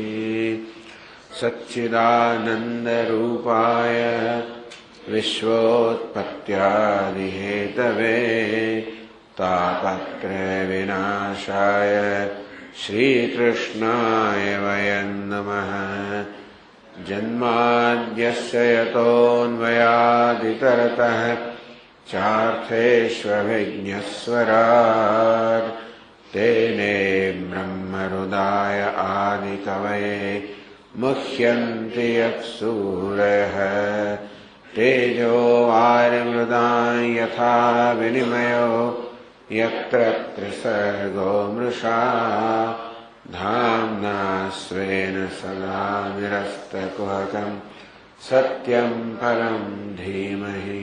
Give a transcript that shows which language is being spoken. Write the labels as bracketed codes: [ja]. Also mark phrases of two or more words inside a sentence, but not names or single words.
[sa] સચ્ચિદાનંદરૂપાય વિશ્વોત્પત્યાદિહેતવે તાપત્રય વિનાશાય શ્રીકૃષ્ણાય વયં નમઃ. જન્માદ્યસ્ય યતોન્વયાદિતરતઃ चार्थेष्वभिज्ञस्वराट् तेने ब्रह्महृदाय आदिकवये मुह्यन्ति यत्सूरयः तेजो वारिमृदां यथा विनिमयो यत्र त्रिसर्गो मृषा धाम्ना स्वेन सदा निरस्तकुहकं सत्यं परं धीमहि।